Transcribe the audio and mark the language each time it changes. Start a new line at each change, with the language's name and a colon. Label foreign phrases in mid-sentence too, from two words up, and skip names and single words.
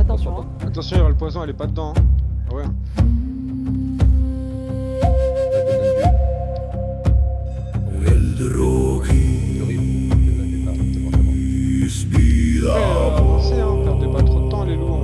French: Attention, hein. Attention, il y aura le poison, elle est pas dedans. Hein. Ah ouais. Ça donne un but.
Icelandic: Eldur og
French: C'est horrible. C'est bon, c'est bon.
Icelandic: ís bíða
French: Après, avancez, hein, perdez pas trop de temps, allez